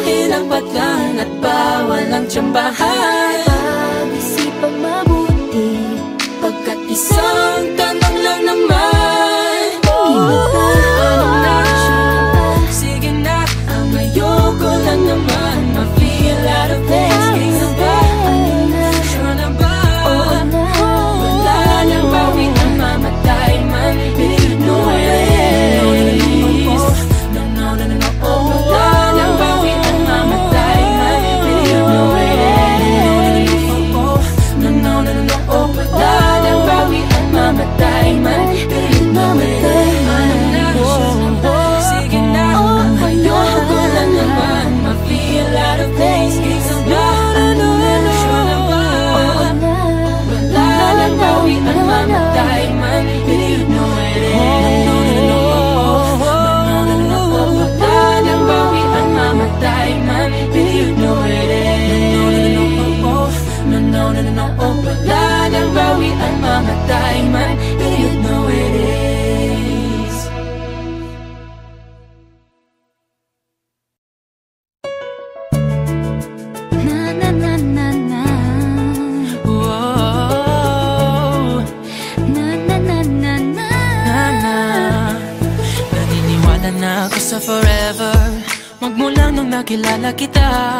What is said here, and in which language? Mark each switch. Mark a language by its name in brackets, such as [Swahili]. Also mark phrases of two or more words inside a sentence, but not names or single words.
[Filipino] walang patlan at bawal ang tsambahan. Pag-isipang mabuti, Pagkat isang tanong lang naman, ano na? sige na, ang ayoko lang naman ma-feel [English] out of place. [Filipino] King na ba? Sure na ba? Wala nang bawi ang mamatay man. [English] You know it is. No, no, no, no, no, oh. [Filipino] Wala nang bawi ang mamatay man. [English] You know it is. No, no, no, no, no, oh. [Filipino] Wala nang bawi ang mamatay man. [English] You know it is. [Filipino] Sige na, ang ayoko lang naman ma-feel [English] out of place. [Filipino] King na ba? Sure na ba? Wala nang bawi ang mamatay man. [English] You know it is. [Filipino] Wala nang bawi ang mamatay man. [English] You know it is. No, no, no, no, oh. [Filipino] Wala nang bawi ang mamatay man. [English] You know it is. Na na na na na. Whoa. Na na na na na. Na. [Filipino] Naniniwala na ako sa forever, magmula nung nakilala kita.